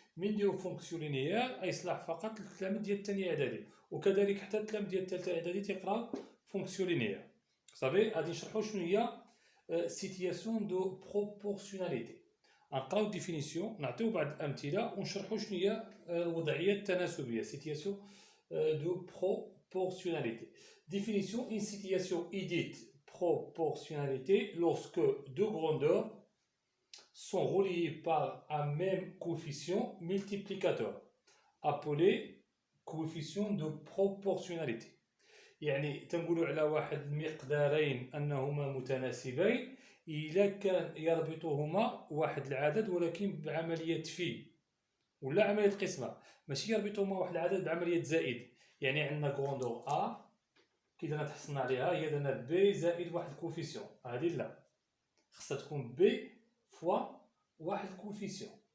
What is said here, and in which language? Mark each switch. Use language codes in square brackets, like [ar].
[ar] من نديرو فونكسيون لينيير يصلح فقط للتلاميذ ديال الثانية إعدادي، وكذلك حتى التلاميذ ديال الثالثة إعدادي تيقراو فونكسيون لينيير. صافي، غادي نشرحو شنو هي سيتياسيون دو بروبورسيوناليتي. غنقراو ديفينيسيون، نعطيو بعض الأمثلة ونشرحو شنو هي الوضعية التناسبية سيتياسيون de proportionnalité. [fr] Définition: une situation est dite proportionnalité lorsque deux grandeurs sont reliées par un même coefficient multiplicateur, appelé coefficient de proportionnalité. [ar] يعني تنقولوا على واحد المقدارين أنهما متناسبين إذا كان يربطهما واحد العدد ولكن بعملية في ولا عملية قسمة، ماشي يربطهما واحد العدد بعملية زائد. يعني عندنا كوندور أ كي درنا تحصلنا عليها هي درنا بي زائد واحد الكوفيسيون، هادي لا، خصها تكون بي فوا واحد الكوفيسيون.